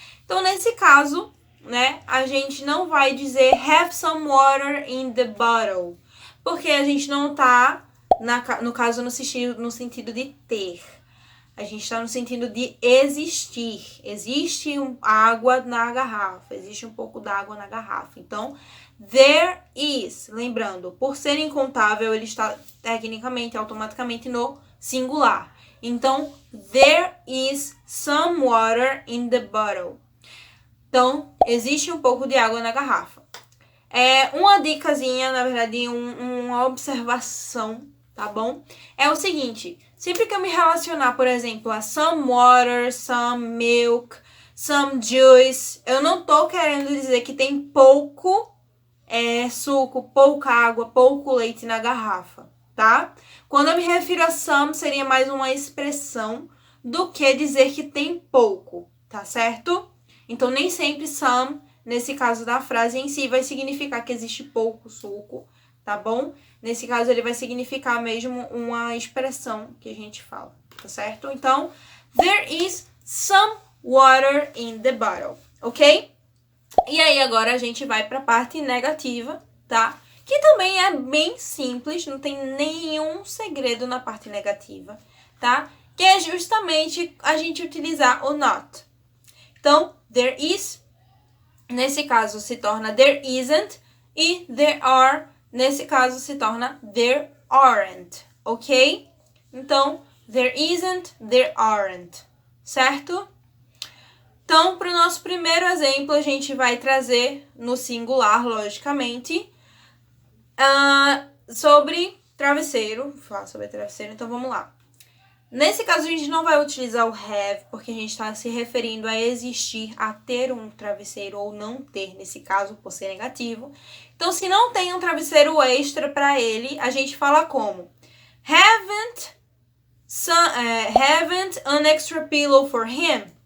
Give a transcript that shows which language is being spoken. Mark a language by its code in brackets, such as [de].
[pt] Então, nesse caso, né, a gente não vai dizer [en] have some water in the bottle, [pt] porque a gente não tá, no caso, no sentido de ter. A gente está no sentido de existir. Existe água na garrafa. Existe um pouco d'água na garrafa. Então, there is. Lembrando, por ser incontável, ele está tecnicamente, automaticamente no singular. Então, [en] there is some water in the bottle. [pt] Então, existe um pouco de água na garrafa. Uma dicasinha, na verdade, uma observação, tá bom? É o seguinte, sempre que eu me relacionar, por exemplo, a [en] some water, some milk, some juice. [pt] Eu não tô querendo dizer que tem pouco suco, pouca água, pouco leite na garrafa, tá? Quando eu me refiro a some, seria mais uma expressão do que dizer que tem pouco, tá certo? Então, nem sempre some, nesse caso da frase em si, vai significar que existe pouco suco, tá bom? Nesse caso, ele vai significar mesmo uma expressão que a gente fala, tá certo? Então, [en] there is some water in the bottle, ok? [pt] E aí, agora a gente vai para a parte negativa, tá? Que também é bem simples, não tem nenhum segredo na parte negativa, tá? Que é justamente a gente utilizar o not. Então, there is, nesse caso, se torna there isn't, e there are, nesse caso, se torna there aren't, ok? Então, [en] there isn't, there aren't, [pt] certo? Então, para o nosso primeiro exemplo, a gente vai trazer no singular, logicamente, sobre travesseiro. Vou falar sobre travesseiro, então vamos lá. Nesse caso, a gente não vai utilizar o have, porque a gente está se referindo a existir, a ter um travesseiro ou não ter, nesse caso, por ser negativo. Então, se não tem um travesseiro extra para ele, a gente fala como? [en] Haven't an extra pillow for him?